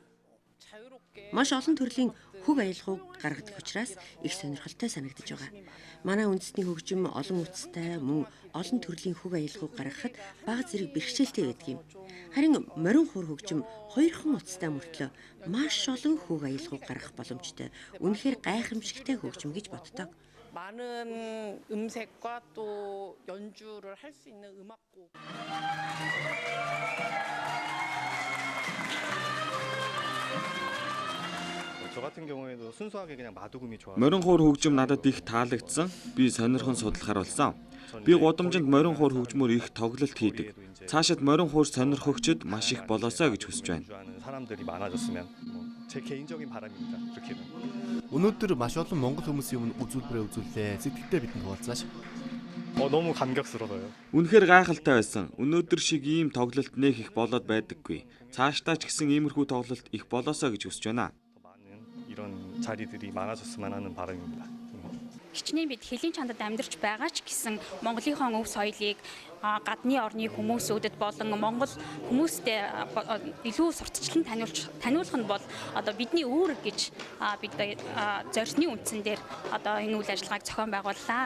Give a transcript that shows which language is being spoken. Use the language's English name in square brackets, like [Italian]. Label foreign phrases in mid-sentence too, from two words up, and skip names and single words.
[Mongolian] Маш олон төрлийн хөг аялгауг гаргадаг учраас их сонирхолтой санагдаж байгаа. Манай үндэсний хөгжим олон үтстэй, мөн олон төрлийн хөг аялгауг гаргахад бага зэрэг бэрхшээлтэй байдаг юм. Харин морин хуур хөгжим хоёрхан утастай мөртлөө маш олон хөг аялгауг гаргах боломжтой. Үнэхээр гайхамшигтай хөгжим гэж боддог. [Korean] 많은 음색과 또 연주를 할 수 있는 음악곡. [Mongolian] Морин хуур хөгжим надад их таалагдсан. Би сонирхон судлахаар болсон. Би гудамжинд морин хуур хөгжмөөр их тоглолт хийдэг. Цаашид морин хуур сонирхогчд маш их болоосоо гэж хүсэж байна. Өнөөдөр маш олон монгол хүмүүсийн өмнө үзүүлбэрээ үзүүллээ. Сэтгэлдээ бидэнд хуваалцаач. [Korean] 너무 감격스러워요. [Mongolian] Үнэхээр гайхалтай байсан. Өнөөдөр шиг ийм тоглолт нэх их болоод байдаггүй. Цаашдаа ч гэсэн иймэрхүү тоглолт их болоосоо гэж хүсэж байна. [Korean] 이런 자리들이 많아졌으면 하는 바람입니다. [Mongolian] Хичнээн бид хэлийн чандад амьдарч байгаа ч гэсэн Монголынхон өв соёлыг гадны орны хүмүүсүүдэд болон Монгол хүмүүстэй илүү сурталчлан таниулах нь бол одоо бидний үүрэг гэж бид зорьсны үндсэн дээр одоо энэ үйл ажиллагааг зохион байгууллаа.